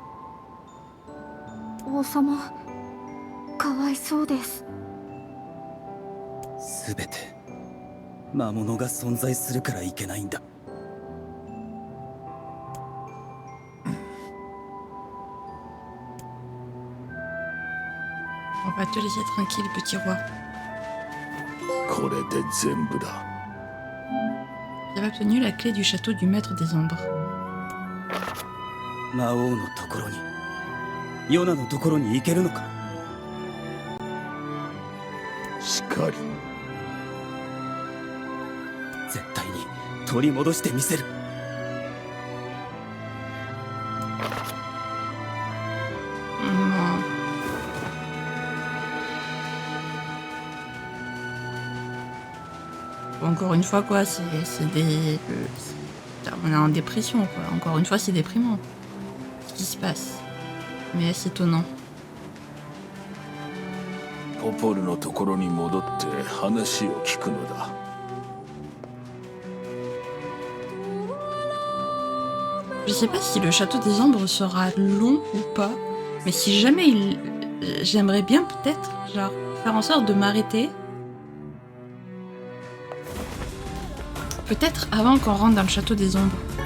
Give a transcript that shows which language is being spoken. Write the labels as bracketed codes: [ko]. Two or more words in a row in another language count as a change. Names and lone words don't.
[ja] 王様、かわいそうです。すべて魔物が存在するからいけないんだ。 [fr] On va te laisser tranquille, petit roi. [ja] これで全部だ。 [fr] J'avais obtenu la clé du château du maître des ombres. [ja] 魔王のところにヨナのところに行けるのか。しかり。絶対に取り戻してみせる。 [fr] Encore une fois, quoi, c'est des... on est en dépression, quoi. Encore une fois, c'est déprimant. Ce qui se passe. Mais c'est étonnant. [ja] ポポルのところに戻って話を聞くのだ。 [fr] Je sais pas si le château des ombres sera long ou pas, mais si jamais il... J'aimerais bien peut-être, genre, faire en sorte de m'arrêter. Peut-être avant qu'on rentre dans le château des ombres.